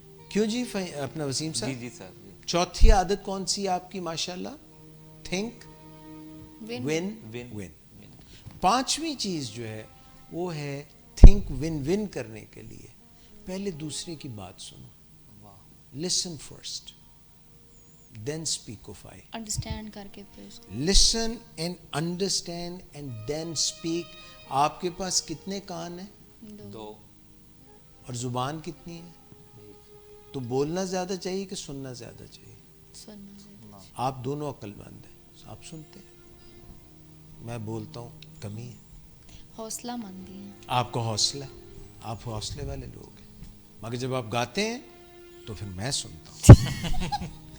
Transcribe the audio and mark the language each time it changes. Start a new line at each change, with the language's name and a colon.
Urdu: کیوں جی اپنا وسیم صاحب؟ جی جی سر. چوتھی عادت کون سی آپ کی ماشاءاللہ؟
English: Think one one.
Urdu: پانچویں چیز جو ہے وہ ہے تھنک ون ون کرنے کے لیے پہلے دوسرے کی بات سنو.
English: Listen first then speak of I.
Urdu: Understand کر کے پھر اس کو
English: Listen and understand and then speak.
Urdu: آپ کے پاس کتنے کان ہیں؟ 2. اور زبان کتنی ہے؟ تو بولنا زیادہ چاہیے کہ سننا زیادہ چاہیے؟ سننا. آپ دونوں عقل مند ہیں, آپ سنتے ہیں, میں بولتا ہوں کمی ہے. حوصلہ مندی ہے. آپ کو حوصلہ ہے, آپ حوصلے والے لوگ ہیں. مگر جب آپ گاتے ہیں تو پھر میں سنتا ہوں.